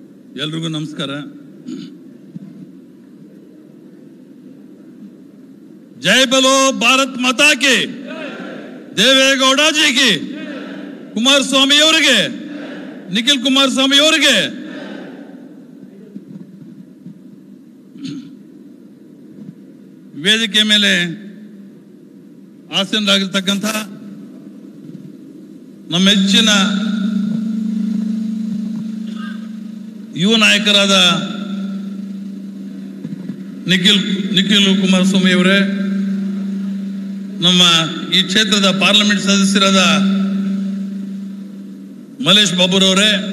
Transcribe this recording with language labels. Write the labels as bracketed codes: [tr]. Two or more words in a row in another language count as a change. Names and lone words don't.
[kn] ಎಲ್ರಿಗೂ ನಮಸ್ಕಾರ. [hi] जय बोलो भारत माता की, देवेगौड़ा जी की, कुमारस्वामी [kn] ಅವರಿಗೆ, ನಿಖಿಲ್ ಕುಮಾರಸ್ವಾಮಿ ಅವರಿಗೆ, ವೇದಿಕೆ ಮೇಲೆ ಆಸೀನರಾಗಿರ್ತಕ್ಕಂಥ ನಮ್ಮ ಹೆಚ್ಚಿನ ಯುವ ನಾಯಕರಾದ ನಿಖಿಲ್ ಕುಮಾರಸ್ವಾಮಿ ಅವರೇ, ನಮ್ಮ ಈ ಕ್ಷೇತ್ರದ ಪಾರ್ಲಿಮೆಂಟ್ ಸದಸ್ಯರಾದ ಮಲೇಶ್ ಬಾಬುರವರೇ,